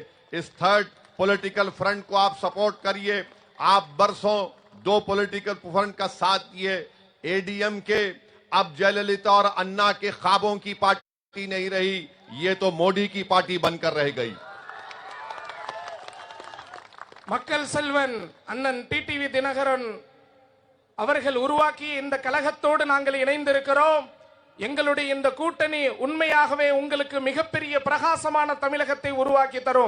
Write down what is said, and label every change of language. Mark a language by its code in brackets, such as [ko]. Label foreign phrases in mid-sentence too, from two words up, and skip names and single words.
[hi] इस [en] third political front [hi] को आप सपोर्ट करिए। आप बरसों दो [en] political front [hi] का साथ दिए। एडीएम के अब जयललिता और अन्ना के ख्वाबों की पार्टी नहीं रही, ये तो मोदी की पार्टी बनकर रह गई। [ta] மக்கள் செல்வன் அண்ணன் டிடிவி தினகரன் அவர்கள் உருவாக்கி இந்த கழகத்தோடு நாங்கள் இணைந்திருக்கிறோம். எங்களுடைய இந்த கூட்டணி உண்மையாகவே உங்களுக்கு மிகப்பெரிய பிரகாசமான தமிழகத்தை உருவாக்கி தரும்.